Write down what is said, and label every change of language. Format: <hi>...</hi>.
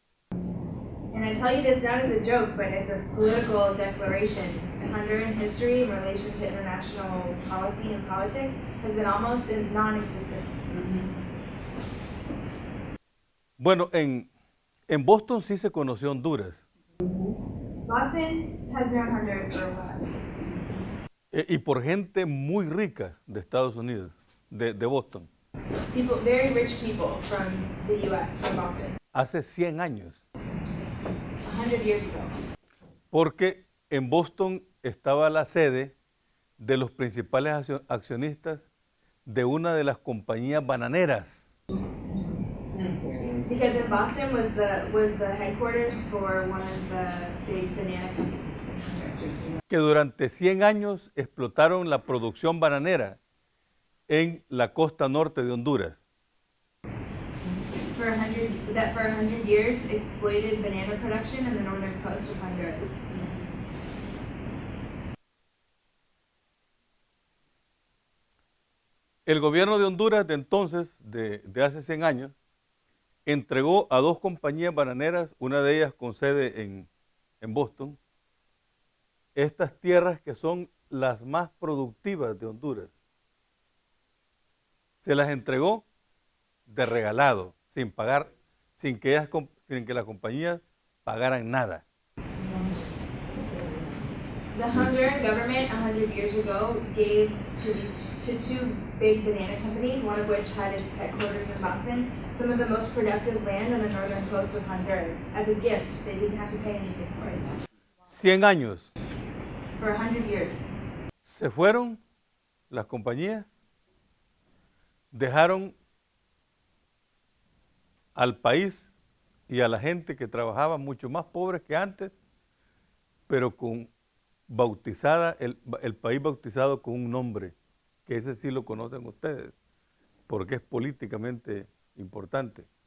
<en>And I tell you this not as a joke, but as a political declaration. Honduran history in relation to international policy and politics has been almost non-existent.</en> <es>Bueno, en Boston sí se conoció Honduras.</es> <en>Boston has known Honduras for a while.</en> <es>Y por gente muy rica de Estados Unidos, de Boston.</es> <en>People, very rich people from the U.S., from Boston,</en> <es>hace 100 años,</es> <en>100 years ago.</en> <es>porque en Boston estaba la sede de los principales accionistas de una de las compañías bananeras.</es> <en>Because in Boston was the headquarters for one of the big banana companies.</en> <es>Que durante 100 años explotaron la producción bananera en la costa norte de Honduras.</es> <en>For 100 years exploited banana production in the northern coast of Honduras.</en> <es>El gobierno de Honduras de entonces, de hace 100 años, entregó a dos compañías bananeras, una de ellas con sede en Boston, estas tierras que son las más productivas de Honduras. Se las entregó de regalado, sin pagar, sin que las compañías pagaran nada.</es> <en>The Honduran government 100 years ago gave to two big banana companies, one of which had its headquarters in Boston, some of the most productive land on the northern coast of Honduras as a gift. They didn't have to pay anything for it.</en> <es>100 años.</es> <en>For 100 years.</en> <es>Se fueron las compañías, dejaron al país y a la gente que trabajaba mucho más pobres que antes, pero con bautizada, el país bautizado con un nombre, que ese sí lo conocen ustedes, porque es políticamente importante.</es>